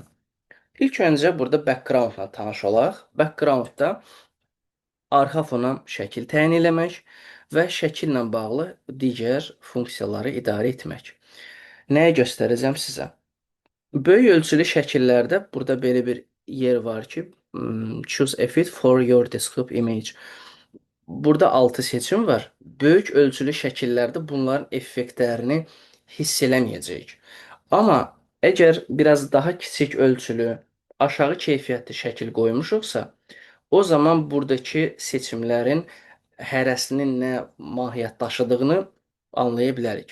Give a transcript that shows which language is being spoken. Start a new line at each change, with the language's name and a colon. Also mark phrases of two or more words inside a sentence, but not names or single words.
Azerbaijani: İlk öncə burada background-la tanış olaq. Background-da arxa fona şəkil təyin eləmək və şəkillə bağlı digər funksiyaları idarə etmək. Nəyi göstərəcəm sizə? Böyük ölçülü şəkillərdə burada belə bir yer var ki,
English: choose a fit for your desktop image.
Azerbaijani: Burada 6 seçim var. Böyük ölçülü şəkillərdə bunların effektlərini hiss eləməyəcəyik. Amma əgər biraz daha kiçik ölçülü, aşağı keyfiyyətli şəkil qoymuşuqsa, O zaman buradakı seçimlərin hərəsinin nə mahiyyət daşıdığını anlaya bilərik.